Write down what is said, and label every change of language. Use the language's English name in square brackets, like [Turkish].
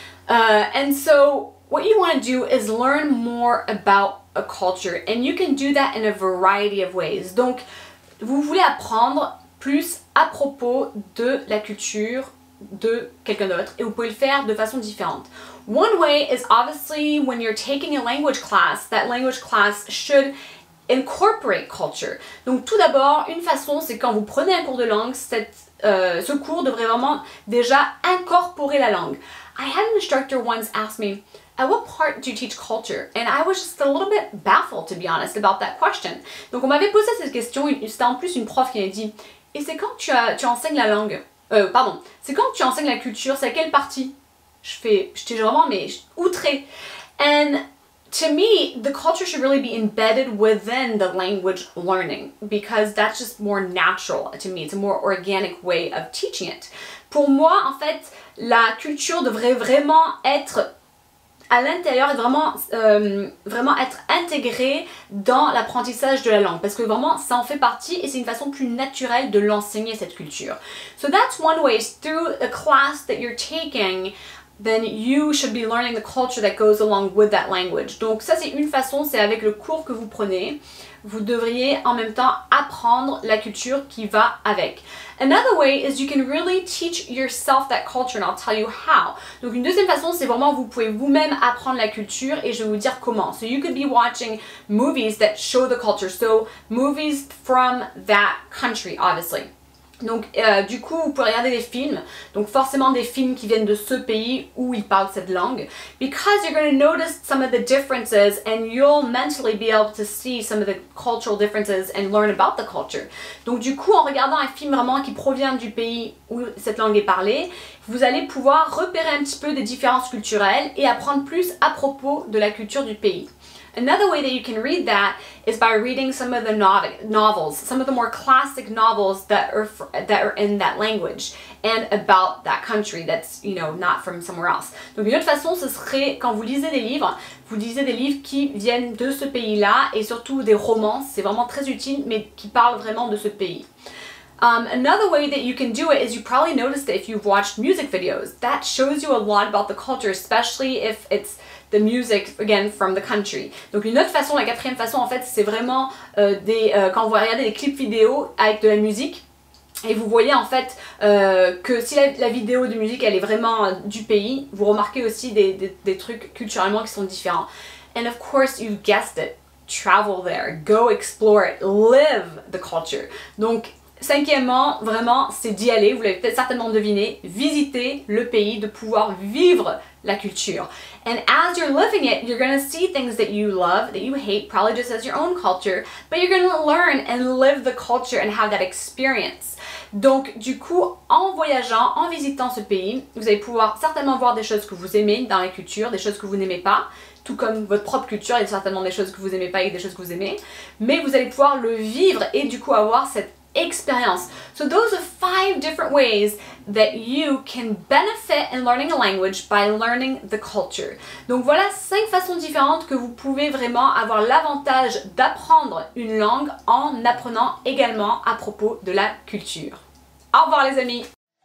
[English] And so what you want to do is learn more about a culture, and you can do that in a variety of ways. [French] Donc, vous voulez apprendre plus à propos de la culture de quelqu'un d'autre, et vous pouvez le faire de façon différente. [English] One way is obviously when you're taking a language class, that language class should incorporate culture. [French] Donc tout d'abord, une façon, c'est quand vous prenez un cours de langue, ce cours devrait vraiment déjà incorporer la langue. [English] I had an instructor once ask me, at what part do you teach culture? And I was just a little bit baffled, to be honest, about that question. [French] Donc on m'avait posé cette question, c'était en plus une prof qui m'a dit, et c'est quand tu enseignes la langue? C'est quand tu enseignes la culture, c'est à quelle partie? J'étais vraiment outrée. [English] And to me, the culture should really be embedded within the language learning, because that's just more natural to me. It's a more organic way of teaching it. [French] Pour moi, en fait, la culture devrait vraiment être à l'intérieur et vraiment être intégrée dans l'apprentissage de la langue, parce que vraiment ça en fait partie et c'est une façon plus naturelle de l'enseigner, cette culture. [English] So that's one way, through a class that you're taking, then you should be learning the culture that goes along with that language. [French] Donc ça c'est une façon, c'est avec le cours que vous prenez, vous devriez en même temps apprendre la culture qui va avec. [English] Another way is you can really teach yourself that culture, and I'll tell you how. [French] Donc une deuxième façon, c'est vraiment vous pouvez vous-même apprendre la culture et je vais vous dire comment. [English] So you could be watching movies that show the culture, so movies from that country, obviously. [French] Donc du coup vous pouvez regarder des films, donc forcément des films qui viennent de ce pays où ils parlent cette langue, [English] because you're going to notice some of the differences and you'll mentally be able to see some of the cultural differences and learn about the culture. [French] Donc du coup en regardant un film vraiment qui provient du pays où cette langue est parlée, vous allez pouvoir repérer un petit peu des différences culturelles et apprendre plus à propos de la culture du pays. [English] Another way that you can read that is by reading some of the novels, some of the more classic novels that are in that language and about that country that's, you know, not from somewhere else. [French] Donc une autre façon, ce serait quand vous lisez des livres, vous lisez des livres qui viennent de ce pays-là et surtout des romans, c'est vraiment très utile, mais qui parlent vraiment de ce pays. [English] Another way that you can do it is you probably noticed that if you've watched music videos, that shows you a lot about the culture, especially if it's the music, again, from the country. [French] Donc une autre façon, la quatrième façon, en fait, c'est vraiment quand vous regardez des clips vidéo avec de la musique, Et vous voyez en fait que si la vidéo de musique elle est vraiment du pays, vous remarquez aussi des trucs culturellement qui sont différents. [English] And of course, you guessed it, travel there, go explore it, live the culture. [French] Donc, cinquièmement, vraiment, c'est d'y aller, vous l'avez peut-être certainement deviné, visiter le pays, de pouvoir vivre la culture. [English] And as you're living it, you're going to see things that you love, that you hate, probably just as your own culture, but you're going to learn and live the culture and have that experience. [French] Donc, du coup, en voyageant, en visitant ce pays, vous allez pouvoir certainement voir des choses que vous aimez dans la culture, des choses que vous n'aimez pas, tout comme votre propre culture, il y a certainement des choses que vous n'aimez pas et des choses que vous aimez, mais vous allez pouvoir le vivre et du coup avoir cette experience. [English] So those are 5 different ways that you can benefit in learning a language by learning the culture. [French] Donc voilà 5 façons différentes que vous pouvez vraiment avoir l'avantage d'apprendre une langue en apprenant également à propos de la culture. Au revoir les amis!